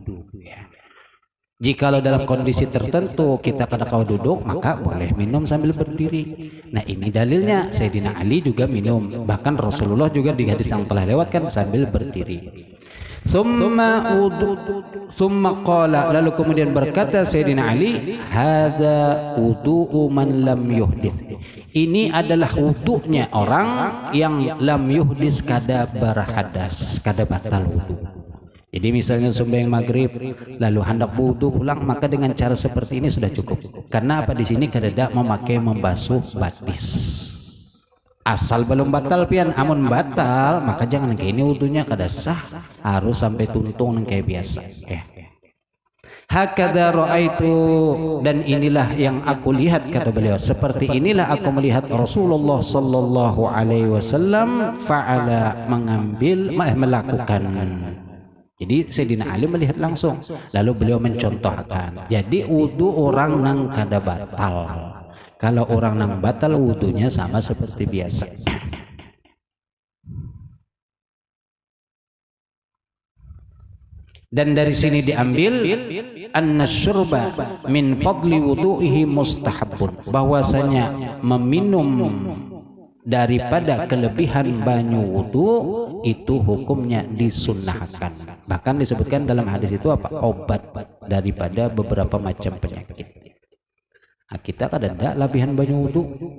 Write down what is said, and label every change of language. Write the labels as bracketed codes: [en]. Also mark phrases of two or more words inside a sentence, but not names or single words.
[bjn] Jikalau dalam kondisi tertentu kita kada kau duduk, maka boleh minum sambil berdiri. Nah, ini dalilnya. Sayyidina Ali juga minum. Bahkan Rasulullah juga di hadis yang telah lewat kan sambil berdiri. [ar] ثم قال, [bjn] lalu kemudian berkata Sayyidina Ali, [ar] هذا وضوء من لم يحدث. [bjn] Ini adalah wudunya orang yang [ar] لم يحدث, [bjn] kada berhadas, kada batal wudu. Jadi misalnya sembahyang maghrib lalu hendak wudu pulang, maka dengan cara seperti ini sudah cukup. Karena apa, di sini kada memakai membasuh batis. Asal belum batal pian, amun batal maka jangan kayak ini wudunya kada sah, harus sampai tuntung nang kayak biasa. [ar] هكذا رأيت, [bjn] dan inilah yang aku lihat, kata beliau, seperti inilah aku melihat Rasulullah [ar] صلى الله عليه وسلم فعل, [bjn] melakukan. Jadi Sayyidina Ali melihat langsung, lalu beliau mencontohkan. Jadi wudu orang nang kada batal. Kalau orang nang batal wudunya sama seperti biasa. Dan dari sini diambil [ar] أن الشرب من فضل وضوئه مستحب, [bjn] bahwasanya meminum daripada kelebihan banyu wudu itu hukumnya disunnahkan. Bahkan disebutkan dalam hadis itu apa? Obat daripada beberapa macam penyakit. Nah, kita kan ada lebihan banyu wudu.